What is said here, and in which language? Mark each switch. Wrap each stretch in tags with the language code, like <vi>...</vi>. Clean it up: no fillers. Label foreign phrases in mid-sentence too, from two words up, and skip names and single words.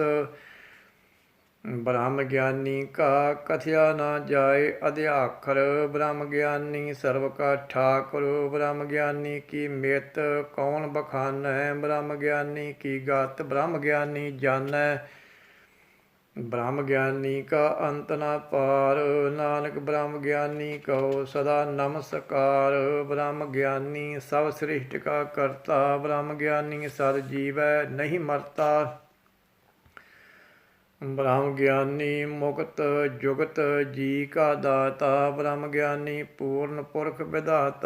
<hi>ਬ੍ਰਹਮ ਗਿਆਨੀ ਕਾ ਕਥਿਆ ਨਾ ਜਾਏ ਅਧਿਆਖਰ, ਬ੍ਰਹਮ ਗਿਆਨੀ ਸਰਬ ਕਾ ਠਾਕੁਰ। ਬ੍ਰਹਮ ਗਿਆਨੀ ਕੀ ਮਿਤ ਕੌਣ ਬਖਾਨੈ, ਬ੍ਰਹਮ ਗਿਆਨੀ ਕੀ ਗਤ ਬ੍ਰਹਮ ਗਿਆਨੀ ਜਾਣੈ। ब्रह्म ज्ञानी का अंत न पार, नानक ब्रह्म ज्ञानी कहो सदा नमस्कार। ब्रह्म ज्ञानी सब सृष्टि का करता, ब्रह्म ज्ञानी सद जीवै नहीं मरता। ब्रह्म ज्ञानी मुक्त जुगत जी का दाता, ब्रह्म ज्ञानी पूर्ण पुरख विधाता।</hi>